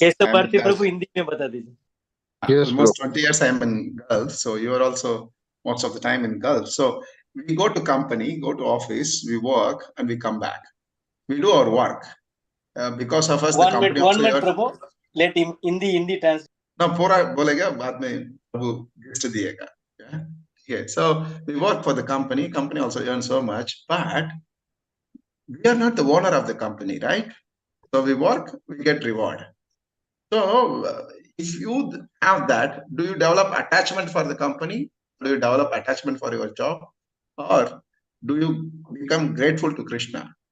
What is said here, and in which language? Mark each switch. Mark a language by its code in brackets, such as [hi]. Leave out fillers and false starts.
[hi] केशव भारती प्रभु हिंदी में बता दीजिए। [en] Yes, Almost 20 years I'm in Gulf, so you are also most of the time in Gulf. So we go to company, go to office, we work, and we come back. We do our work. Because of us, the company also. 1 minute Prabhu, let him Hindi translate. [hi] ना पूरा बोलेगा, बाद में प्रभु guest दिएगा. [en] Yeah. So we work for the company. Company also earns so much, but we are not the owner of the company, right? So we work, we get reward. So if you have that, do you develop attachment for the company? Do you develop attachment for your job? Or do you become grateful to Krishna?